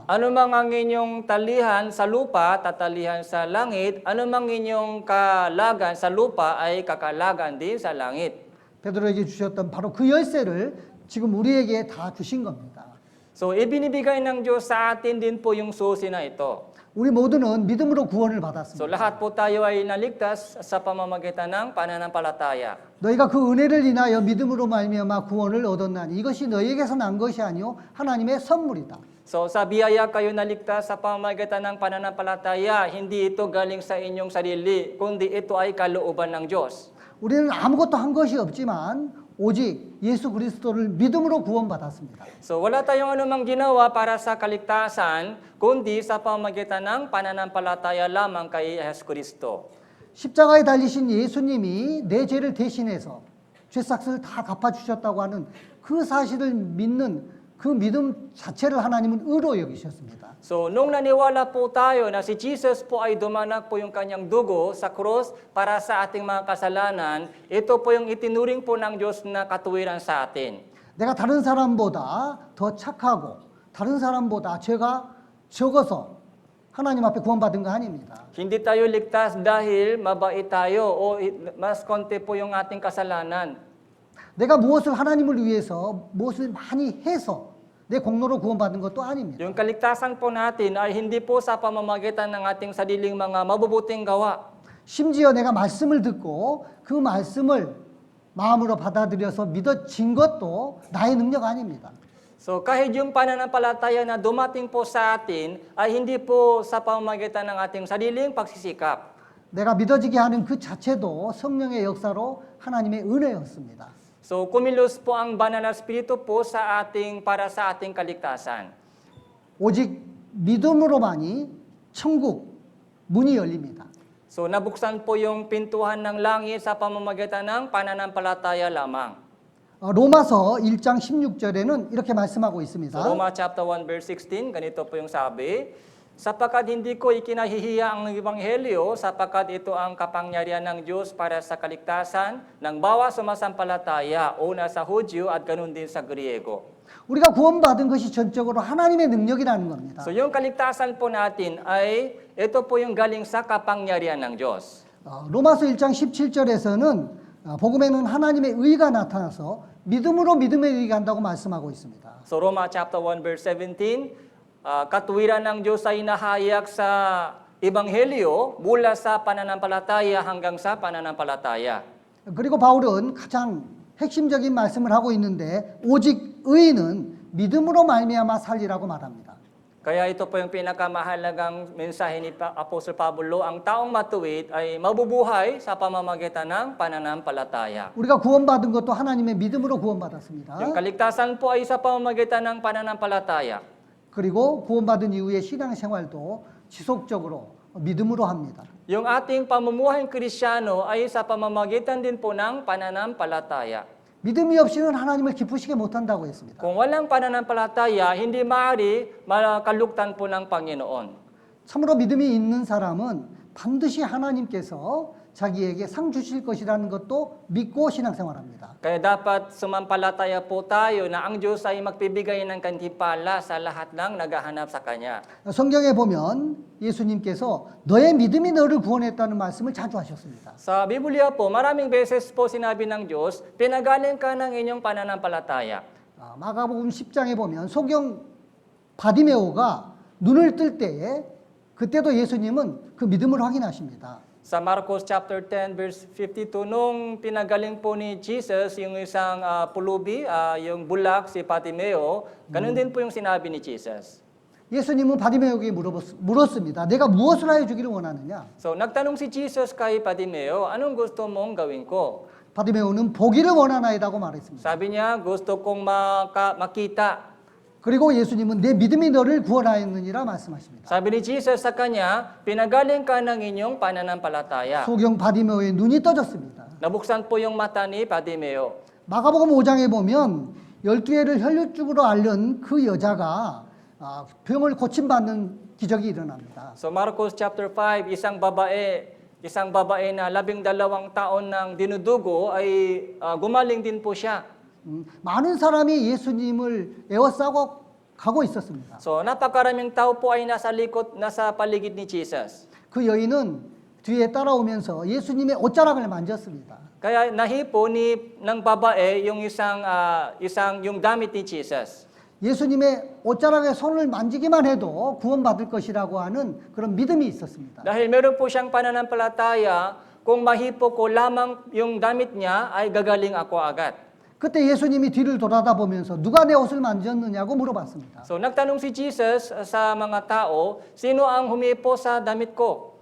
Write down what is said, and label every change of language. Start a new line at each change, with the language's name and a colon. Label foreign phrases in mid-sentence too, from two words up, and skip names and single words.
Filipino: Ano mang ang inyong talihan sa lupa, tatalihan sa langit. Ano mang inyong kalagan sa lupa ay kakalagan din sa langit.
Korean: 베드로에게 주셨던 바로 그 열쇠를 지금 우리에게 다 주신 겁니다.
Filipino: So, ibinibigay ng Diyos sa atin din po yung susi na ito.
Korean: 우리 모두는 믿음으로 구원을 So, 받았습니다.
Filipino: lahat po tayo ay naligtas sa pamamagitan ng pananampalataya.
Korean: 너희가 그 은혜를 인하여 믿음으로 말미암아 구원을 얻었나니 이것이 너희에게서 난 것이 아니요 하나님의 선물이다.
Filipino: So, sa biyaya kayo naligtas sa pamamagitan ng pananampalataya, hindi ito galing sa inyong sarili, kundi ito ay kalooban ng Diyos.
Korean: 우리는 아무것도 한 것이 없지만 오직 예수 그리스도를 믿음으로 구원받았습니다.
Filipino: So, wala tayong anumang ginawa para sa kaligtasan, kundi sa pamamagitan ng pananampalataya lamang kay Jesus Kristo.
Korean: 십자가에 달리신 예수님이 내 죄를 대신해서 죄삭을 다 갚아주셨다고 하는 그 사실을 믿는 그 믿음 자체를 하나님은 의로 여기셨습니다.
Filipino: So, nung naniwala po tayo na si Jesus po ay dumanak po yung kanyang dugo sa krus para sa ating mga kasalanan, ito po yung itinuring po ng Diyos na katuwiran sa atin.
Korean: 내가 다른 사람보다 더 착하고 다른 사람보다 죄가 적어서 하나님 앞에 구원받은 거 아닙니다.
Filipino: Hindi tayo ligtas dahil mabait tayo o mas konti po yung ating kasalanan.
Korean: 내가 무엇을 하나님을 위해서 무엇을 많이 해서 내 공로로 구원받은 것도 아닙니다.
Filipino: Yung kaligtasan po natin ay hindi po sa pamamagitan ng ating sariling mga mabubuting gawa.
Korean: 심지어 내가 말씀을 듣고 그 말씀을 마음으로 받아들여서 믿어진 것도 나의 능력 아닙니다.
Filipino: So kahit yung pananampalataya na dumating po sa atin ay hindi po sa pamamagitan ng ating sariling pagsisikap.
Korean: 내가 믿어지게 하는 그 자체도 성령의 역사로 하나님의 은혜였습니다.
Filipino: So kumilos po ang banal na espiritu po sa ating para sa ating kaligtasan.
Korean: 오직 믿음으로만이 천국 문이 열립니다.
Filipino: So nabuksan po yung pintuan ng langit sa pamamagitan ng pananampalataya lamang.
Korean: 로마서 1장 16절에는 이렇게 말씀하고 있습니다.
Filipino: So Roma
English: chapter 1 verse 16,
Filipino: ganito po yung sabi, sapagkat hindi ko ikinahihiya ang ebanghelyo, sapagkat ito ang kapangyarihan ng Diyos para sa kaligtasan ng bawat sumasampalataya, una sa Hudyo at ganun din sa Griego.
Korean: 우리가 구원받은 것이 전적으로 하나님의 능력이라는 겁니다.
Filipino: So yung kaligtasan po natin ay ito po yung galing sa kapangyarihan ng Diyos.
Korean: 로마서 1장 17절에서는 복음에는 하나님의 의가 나타나서 믿음으로 믿음에 이르게 한다고 말씀하고 있습니다.
Filipino: So Roma
English: chapter 1 verse 17,
Filipino: katuwiran ng Diyos ay nahayag sa ebanghelyo mula sa pananampalataya hanggang sa pananampalataya.
Korean: 그리고 바울은 가장 핵심적인 말씀을 하고 있는데 오직 의인은 믿음으로 말미암아 살리라고 말합니다.
Filipino: Kaya ito po yung pinakamahalagang mensahe ni Apostol Pablo, ang taong matuwid ay mabubuhay sa pamamagitan ng pananampalataya.
Korean: 우리가 구원받은 것도 하나님의 믿음으로 구원받았습니다.
Filipino: Yung kaligtasan po ay sa pamamagitan ng pananampalataya.
Korean: 그리고 구원받은 이후의 신앙생활도 지속적으로 믿음으로 합니다.
Filipino: Yung ating pamumuhay Kristyano ay sa pamamagitan din po ng pananampalataya.
Korean: 믿음이 없이는 하나님을 기쁘시게 못한다고 했습니다.
Filipino: Kung walang pananampalataya, hindi maaari makalugtan po ng Panginoon.
Korean: 참으로 믿음이 있는 사람은 반드시 하나님께서 자기에게 상 주실 것이라는 것도 믿고 신앙생활합니다.
Filipino: Kaya dapat sumampalataya po tayo na ang Diyos ay magbibigay ng kantipala sa lahat ng naghahanap sa Kanya.
Korean: 성경에 보면 예수님께서 너의 믿음이 너를 구원했다는 말씀을 자주 하셨습니다.
Filipino: Sa Biblia po, maraming beses po sinabi ng Diyos, pinagaling ka ng inyong pananampalataya.
Korean: 마가복음 10장에 보면 소경 바디메오가 눈을 뜰 때에 그때도 예수님은 그 믿음을 확인하십니다.
Filipino: Sa Marcos
English: chapter 10 verse 52,
Filipino: nung pinagaling po ni Jesus yung isang pulubi, yung bulak si Bartimeo, ganun din po yung sinabi ni Jesus.
Korean: 예수님은 바디메오에게 물었습니다. 내가 무엇을 하여 주기를 원하느냐?
Filipino: So nagtanong si Jesus kay Bartimeo, anong gusto mong gawin ko?
Korean: 바디메오는 보기를 원하나이다고 말했습니다.
Filipino: Sabi niya, gusto kong makita.
Korean: 그리고 예수님은 내 믿음이 너를 구원하였느니라 말씀하십니다.
Filipino: Sabi ni Jesus sa kanya, pinagaling ka ng inyong pananampalataya.
Korean: 소경 바디메오의 눈이 떠졌습니다.
Filipino: Nabuksan po yung mata ni Bartimeo.
Korean: 마가복음 5장에 보면 12해를 혈류증으로 앓는 그 여자가 병을 고침받는 기적이 일어납니다.
Filipino: So Marcos chapter 5, isang babae na 12 taon ng dinudugo ay gumaling din po siya.
Korean: 많은 사람이 예수님을 에워싸고 가고 있었습니다.
Filipino: So napakaraming tao po ay nasa paligid ni Jesus.
Korean: 그 여인은 뒤에 따라오면서 예수님의 옷자락을 만졌습니다.
Filipino: Kaya nahipo ng babae yung yung damit ni Jesus.
Korean: 예수님의 옷자락에 손을 만지기만 해도 구원받을 것이라고 하는 그런 믿음이 있었습니다.
Filipino: Dahil meron po siyang pananampalataya, kung mahipo ko lamang yung damit niya, ay gagaling ako agad.
Korean: 그때 예수님이 뒤를 돌아다 보면서 누가 내 옷을 만졌느냐고 물어봤습니다.
Filipino: So nagtanong si Jesus sa mga tao, sino ang humipo sa damit ko?